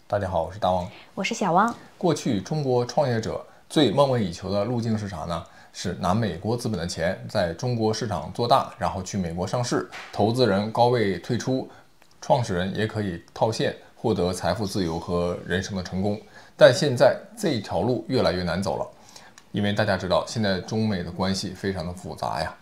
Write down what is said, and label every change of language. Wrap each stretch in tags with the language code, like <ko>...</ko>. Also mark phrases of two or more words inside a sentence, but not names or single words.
<zh>大家好，我是大王，我是小汪。过去中国創業者最夢寐以求的路徑是啥呢？是拿美國資本的錢在中國市場做大，然後去美國上市，投資人高位退出，創始人也可以套現，獲得財富自由和人生的成功。但現在這條路越來越難走了，因為大家知道現在中美的關係非常的複雜呀。</zh>